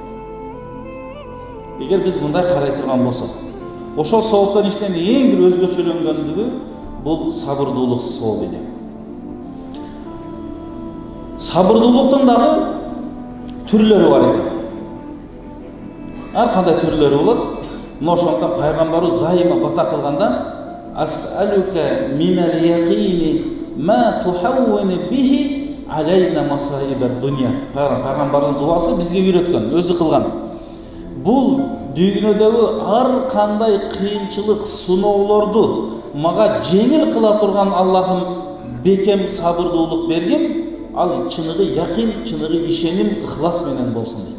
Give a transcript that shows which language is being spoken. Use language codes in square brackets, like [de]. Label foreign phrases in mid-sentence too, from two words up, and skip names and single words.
[ky] Эгер биз мындай карай турган болсок, ошол сооптон иштен эң бир өзгөчөлөнгөндүгү бул сабырдуулук сооп экен. Сабырдуулуктун дагы түрлөрү бар экен. Ар кандай түрлөрү болот. Ошондон пайгамбарыбыз дайыма бата кылганда [ar] أسألك من اليقين ما تهون به علينا مصائب الدنيا. [ky] Пайгамбарыбыздын дуасы бизге үйрөткөн, өзү кылган. Бул дүйнөдөгү ар кандай кыйынчылык, сыноолорду мага жеңил кыла турган Аллахым бекем сабырдуулук бергим, ал чыныгы якин, чыныгы ишеним, ыхлас менен болсун дейт.